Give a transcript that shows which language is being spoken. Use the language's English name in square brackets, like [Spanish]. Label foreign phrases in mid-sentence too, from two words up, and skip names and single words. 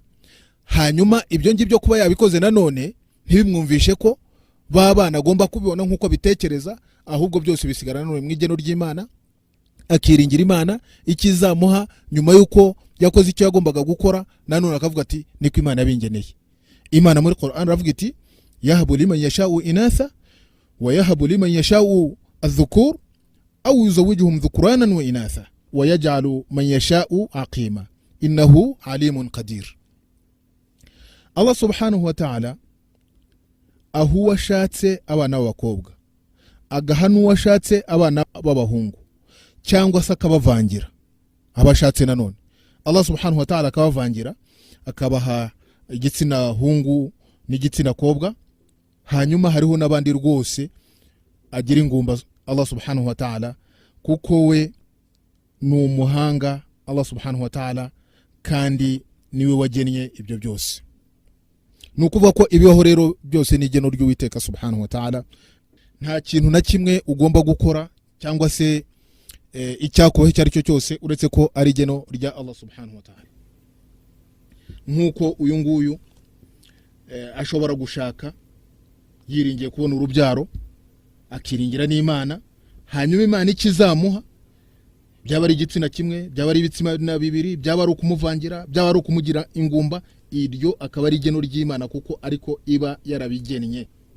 [Kinyarwanda] Hanyuma ibyo ngibyo kuba yabikoze nanone ntibimwumvishe ko bana agomba kubibona nk'uko bitekereza, ahubwo byose bisigara nanone mu igeno ry'Imana, akiringira Imana ikizamuha nyuma y'uko yakoze icyo yagombaga gukora. Nanone akavuga ati niko Imana yabingeneye. Imana muri Qur'an ravuga iti [Arabic] يهب لمن يشاء إناثا ويهب لمن يشاء الذكور أو يزوجهم ذكرانا وإناثا ويجعل من يشاء عقيما إنه عليم قدير. [Kinyarwanda] Allah [Arabic] سبحانه وتعالى [Kinyarwanda] aho washatse abana b'abakobwa agaha n'uwashatse abana b'abahungu, cyangwa se akabavangira. Abashatse nanone Allah [Arabic] سبحانه وتعالى [Kinyarwanda] akabavangira, akabaha igitsina hungu n'igitsina kobwa. Hanyuma hariho n'abandi rwose agira ingumba Allah [Arabic] سبحانه وتعالى, [Kinyarwanda] kuko we ni umuhanga Allah [Arabic] سبحانه وتعالى, [Kinyarwanda] kandi niwe wagennye ibyo byose. Nukuvuga ko ibibaho rero byose ni igeno ry'Uwiteka [Arabic] سبحانه وتعالى. [Kinyarwanda] Nta kintu na kimwe ugomba gukora cyangwa se icyakubaho icyo ari cyo cyose uretse ko ari igeno rya Allah [Arabic] سبحانه وتعالى. [Kinyarwanda] Nkuko uyu nguyu ashobora gushaka yiringiye kubona urubyaro, akiringira n'Imana, hanyuma Imana ikizamuha, byaba ari igitsina kimwe, byaba ari ibitsina bibiri, byaba ari ukumuvangira, byaba ari ukumugira ingumba, iryo akaba ari igeno ry'Imana, kuko ariko iba yarabigennye.